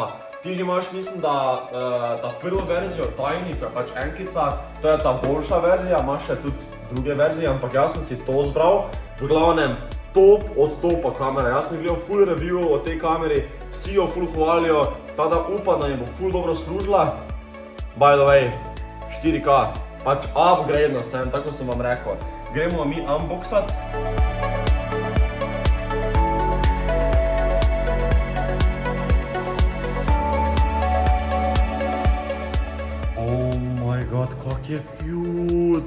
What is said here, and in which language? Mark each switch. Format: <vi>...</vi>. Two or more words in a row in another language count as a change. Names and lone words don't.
<sl>Ti že imaš, mislim, da ta prvo verzijo Tiny, ko je pač enkica, to je ta boljša verzija, imaš še tudi druge verzije, ampak jaz sem si to zbral. V glavnem, top od topa kamera. Jaz sem gledal</sl> <en>full review</en> <sl>o tej kameri, vsi jo full hvalijo, tada upam, da mi bo full dobro služila.</sl> <en>By the way,</en> <sl>4K, pač upgrade sem, tako sem vam rekel. Gremo mi unboxat. Kak je cute!</sl>